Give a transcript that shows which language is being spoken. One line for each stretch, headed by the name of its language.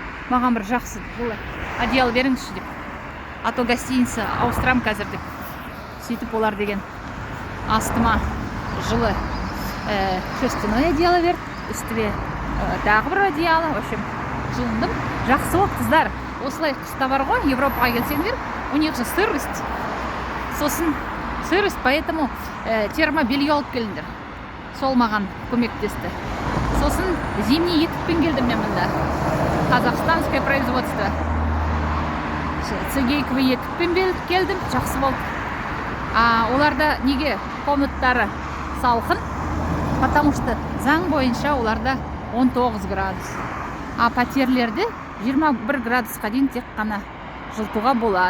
Kazakh: Маған бір жақсы одеял беріңізші деп.
Russian: А то
Kazakh: гостиница ауыстырам қазір деп. Сөйтіп олар деген астыма жылы
Russian: шерстяное одеяло
Kazakh: берді. Үстіме тағы бір одеяло.
Russian: В общем,
Kazakh: жылындым. Жақсы болды, қыздар. Осылай қыста бар ғой, Европаға келсеңдер,
Russian: у них же сырость.
Kazakh: Сосын
Russian: сырость, поэтому
Kazakh: термобелье алып келіңдер. Сол маған көмектесті. Сосын
Russian: зимний
Kazakh: етікпен келдім мен мұнда.
Russian: Казахстанское производство.
Kazakh: Цегейковый етікпен келдім, жақсы болды. Оларда неге комнаттары салқын?
Russian: Потому что
Kazakh: заң бойынша оларда 19 градус.
Russian: А
Kazakh: пәтерлерде 21 градусқа дейін тек қана жылытуға болады.